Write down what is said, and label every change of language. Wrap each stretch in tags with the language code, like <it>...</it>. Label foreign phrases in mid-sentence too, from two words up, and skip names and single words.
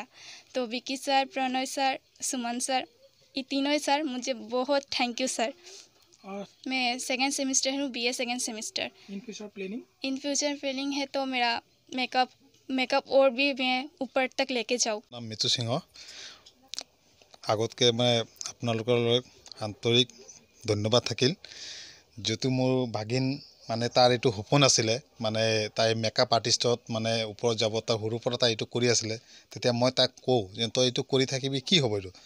<hi>तो विकी सर, प्रणय सर, सुमन सर, ये तीनों सर मुझे बहुत</hi> <en>thank you sir.</en> <hi>मैं</hi> <en>second semester</en> <hi>हूँ,</hi> <en>BA second semester. in future planning</en> <hi>है तो मेरा मेकअप और भी मैं ऊपर तक लेके जाऊँ। नाम मितु सिंह।</hi> <as>আগতকে मैं আপোনালোকৰ আন্তৰিক ধন্যবাদ থাকিল, যেহেতু মোৰ ভাগিন মানে তাৰ এইটো সপোন আছিলে, মানে তাই</as> <en>makeup artist</en> <as>মানে ওপৰত যাব, তাৰ সৰুৰ পৰা তাই এইটো কৰি আছিলে। তেতিয়া মই তাক কওঁ যে তই এইটো কৰি থাকিবি, কি হ'ব এইটো।</as>